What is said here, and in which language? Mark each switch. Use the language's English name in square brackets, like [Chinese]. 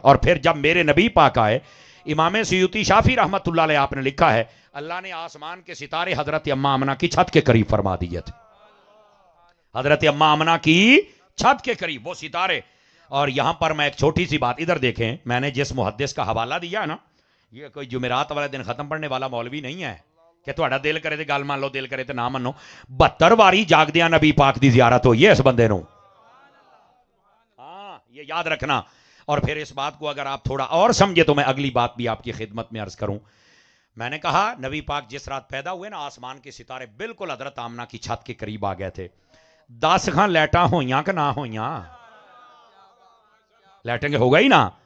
[Urdu] اور پھر جب میرے نبی پاک آئے، امام سیوطی شافی رحمت اللہ علیہ آپ نے لکھا ہے، اللہ نے آسمان کے ستارے حضرت اماں آمنہ کی چھت کے قریب فرما دیے تھے. حضرت اماں آمنہ کی چھت کے قریب وہ ستارے. اور یہاں پر میں ایک چھوٹی سی بات، ادھر دیکھیں، میں نے جس محدث کا حوالہ دیا نا، یہ کوئی جمعرات والے دن ختم پڑھنے والا مولوی نہیں ہے کہ [Punjabi] تہاڈا دل کرے تے گل مان لو، دل کرے تے نہ منو. 72 واری جاگدیاں نبی پاک دی زیارت ہوئی ہے اس بندے نو. [Urdu] ہاں یہ یاد رکھنا. اور پھر اس بات کو اگر آپ تھوڑا اور سمجھے تو میں اگلی بات بھی آپ کی خدمت میں عرض کروں. میں نے کہا نبی پاک جس رات پیدا ہوئے نا آسمان کے ستارے بالکل حضرت آمنہ کی چھت کے قریب آ گئے تھے. [Punjabi] 10 خان لیٹاں ہوئیاں کہ نہ ہوئیاں؟ لیٹیں گے ہو گئی نا.